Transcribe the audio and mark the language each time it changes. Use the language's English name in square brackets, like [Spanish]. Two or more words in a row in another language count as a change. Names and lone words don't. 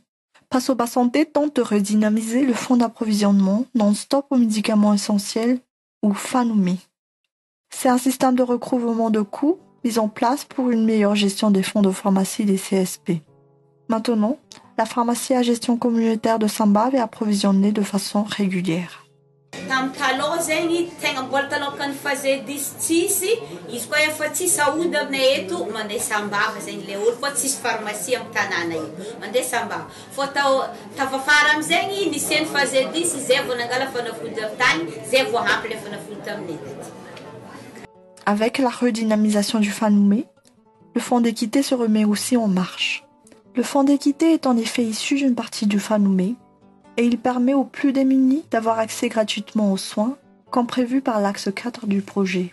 [French] Pasoba Santé tente de redynamiser le fonds d'approvisionnement non-stop aux médicaments essentiels, ou FANOUMI. C'est un système de recouvrement de coûts mis en place pour une meilleure gestion des fonds de pharmacie des CSP. Maintenant, la pharmacie à gestion communautaire de Sambava est approvisionnée de façon régulière. [Malagasy] Tamin'ny taloha zegny tegna mbola taloha ka ny fazedisy tsisy izy koa efa tsisy aody aminay eto mandeha Sambava zegny le olo fa tsisy pharmacie amin'ny tanàna io mandeha Sambava fô tafafara amizegny nisy ny fazedisy zay vao nangala fanafody avy tany zay vao ampy le fanafody taminay taty. [French] Avec la redynamisation du FANOUME, le fonds d'équité se remet aussi en marche. Le fonds d'équité est en effet issu d'une partie du Fanoumé et il permet aux plus démunis d'avoir accès gratuitement aux soins, comme prévu par l'axe 4 du projet.